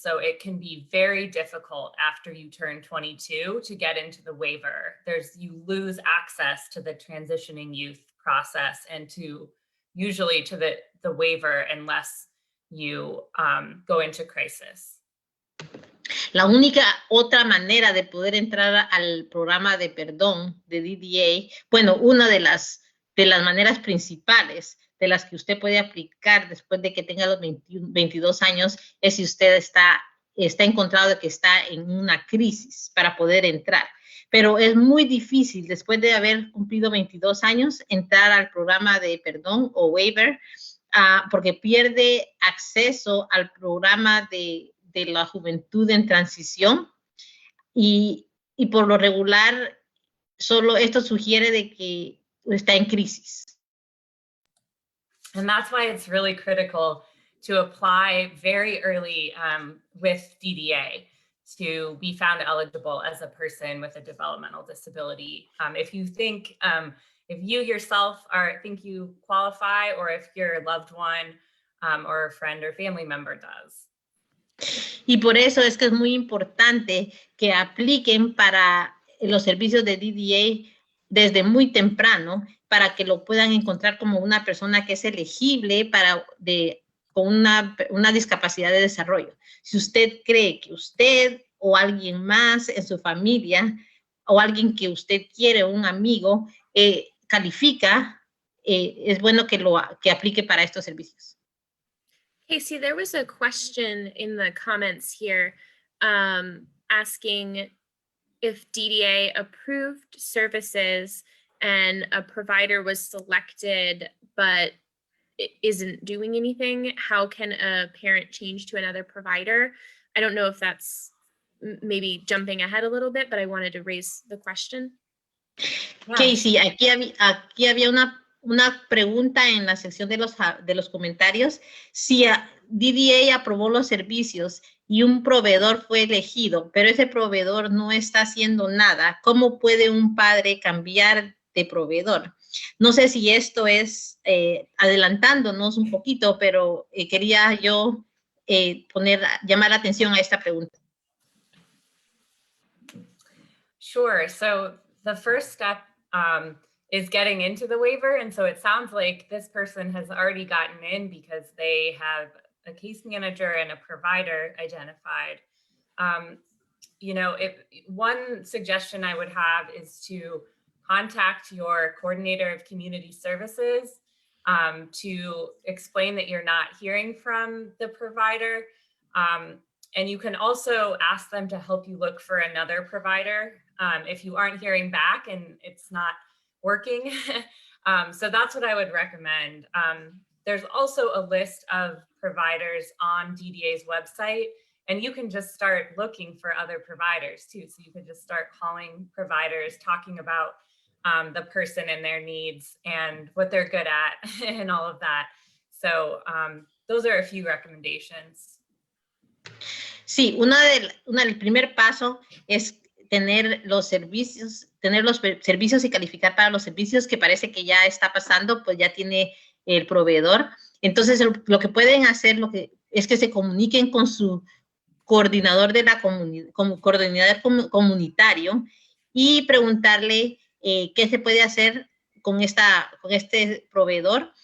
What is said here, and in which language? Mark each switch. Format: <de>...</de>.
<en>So it can be very difficult after you turn 22 to get into the waiver. You lose access to the transitioning youth process and usually to the waiver unless you go into crisis.</en> <es>La única otra manera de poder entrar al programa de perdón de DDA, bueno, una de las maneras principales de las que usted puede aplicar después de que tenga los 22 años, es si usted está encontrado de que está en una crisis para poder entrar. Pero es muy difícil, después de haber cumplido 22 años, entrar al programa de perdón o waiver, porque pierde acceso al programa de la juventud en transición, y por lo regular, solo esto sugiere de que está en crisis.</es> <en>And that's why it's really critical to apply very early with DDA to be found eligible as a person with a developmental disability. If you think if you yourself think you qualify, or if your loved one or a friend or family member does.</en> <es>Y por eso es que es muy importante que apliquen para los servicios de DDA desde muy temprano, para que lo puedan encontrar como una persona que es elegible con una discapacidad de desarrollo. Si usted cree que usted o alguien más en su familia o alguien que usted quiere, un amigo, califica, es bueno que aplique para estos servicios.</es> <en>Casey, there was a question in the comments here asking if DDA approved services and a provider was selected but isn't doing anything, how can a parent change to another provider? I don't know if that's maybe jumping ahead a little bit, but I wanted to raise the question. Yeah.</en> <es>Casey, aquí había una pregunta en la sección de los comentarios. Si DDA aprobó los servicios y un proveedor fue elegido, pero ese proveedor no está haciendo nada, ¿cómo puede un padre cambiar de proveedor? No sé si esto es adelantándonos un poquito, pero quería yo llamar la atención a esta pregunta.</es> <en>Sure. So the first step is getting into the waiver. And so it sounds like this person has already gotten in because they have a case manager and a provider identified. One suggestion I would have is to contact your coordinator of community services to explain that you're not hearing from the provider. And you can also ask them to help you look for another provider if you aren't hearing back and it's not working. So that's what I would recommend. There's also a list of providers on DDA's website, and you can just start looking for other providers too. So you could just start calling providers, talking about the person and their needs and what they're good at and all of that. So those are a few recommendations.</en> <es>Sí, el primer paso es tener los servicios y calificar para los servicios, que parece que ya está pasando, pues ya tiene el proveedor. Entonces, lo que pueden hacer es que se comuniquen con su coordinador de la coordinador comunitario y preguntarle qué se puede hacer con este proveedor.</es>